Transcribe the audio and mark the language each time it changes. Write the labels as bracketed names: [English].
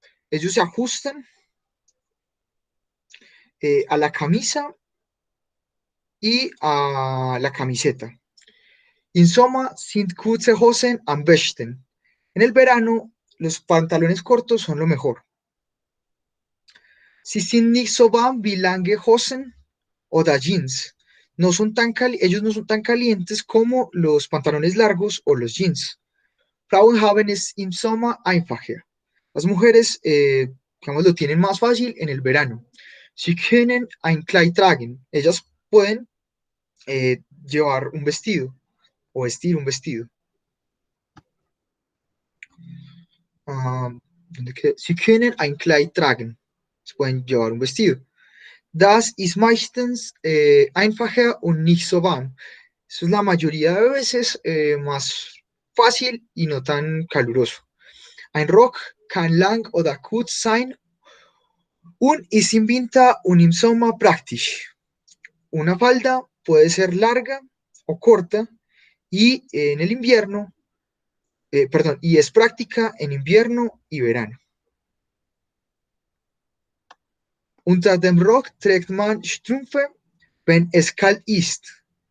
[Spanish] Ellos se ajustan a la camisa y a la camiseta. [German] In Sommer sind kurze Hosen am besten. [Spanish] En el verano, los pantalones cortos son lo mejor. [German] Sie sind nicht so warm wie lange Hosen oder Jeans. [Spanish] Ellos no son tan calientes como los pantalones largos o los jeans. [German] Frauen haben es im Sommer einfacher. [Spanish] Las mujeres, digamos, lo tienen más fácil en el verano. [German] Sie können ein Kleid tragen. [Spanish] Ellas pueden llevar un vestido o vestir un vestido. [German] Sie können ein Kleid tragen. [Spanish] Se pueden llevar un vestido. [German] Das ist meistens einfacher und nicht so warm. [Spanish] Eso es la mayoría de veces más fácil y no tan caluroso. [German] Ein Rock kann lang oder kurz sein und ist im Winter und im Sommer praktisch. [Spanish] Una falda puede ser larga o corta y en el invierno, y es práctica en invierno y verano. [German] Unter dem Rock trägt man Strümpfe, wenn es kalt ist.